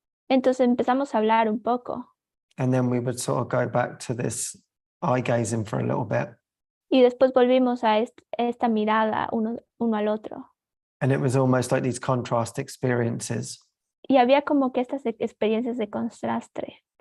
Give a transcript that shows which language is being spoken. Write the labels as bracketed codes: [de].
[es] Entonces empezamos a hablar un poco. [en] and then we would sort of go back to this eye gazing for a little bit. [es] Y después volvimos a esta mirada uno al otro. [en] And it was almost like these contrast experiences. [es] Y había como que estas experiencias de contraste.